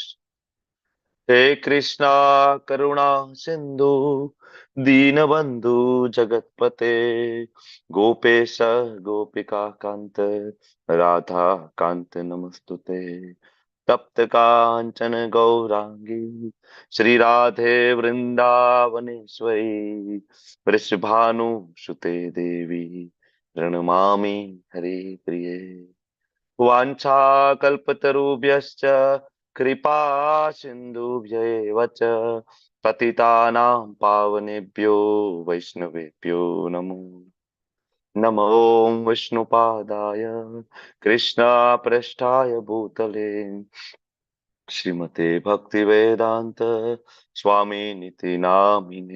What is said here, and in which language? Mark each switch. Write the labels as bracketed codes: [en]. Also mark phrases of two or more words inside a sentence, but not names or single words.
[sa] હે કૃષ્ણ કરુણા સિંધુ દીનબંધુ જગતપતે ગોપેશ ગોપિકા કાંત રાધા કાંત નમસ્તુતે. તપ્ત કાંચન ગૌરાંગી શ્રી રાધે વૃંદાવનેશ્વરી વૃષભાનુ સુતે દેવી પ્रणमामि हरे प्रिये. वाञ्छाकल्पतरुभ्यश्च कृपा सिन्धुभ्यैव च पतितानां पावनेभ्यो वैष्णवेभ्यो नमो नमो विष्णुपादाय कृष्णपृष्ठाय भूतले श्रीमते भक्तिवेदांत स्वामी निति नामिने.